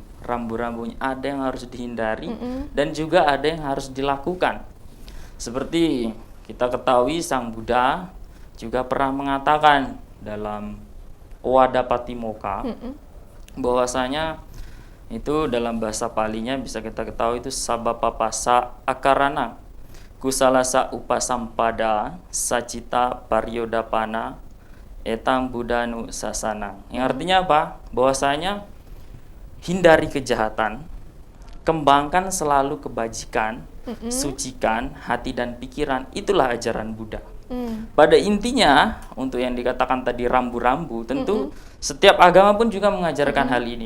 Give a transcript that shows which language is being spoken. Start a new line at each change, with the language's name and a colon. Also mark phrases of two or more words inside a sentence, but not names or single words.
Indonesian: Rambu-rambunya ada yang harus dihindari dan juga ada yang harus dilakukan. Seperti kita ketahui Sang Buddha juga pernah mengatakan dalam Owada Patimokkha bahwasanya itu dalam bahasa Palinya bisa kita ketahui itu
Pali: sabapapasa akarana kusalasa upasampada sacita paryodapana etang buddhanu sasana.
Indonesian: Yang artinya apa? Bahwasanya hindari kejahatan, kembangkan selalu kebajikan, sucikan hati dan pikiran. Itulah ajaran Buddha. Pada intinya, untuk yang dikatakan tadi rambu-rambu, tentu setiap agama pun juga mengajarkan hal ini.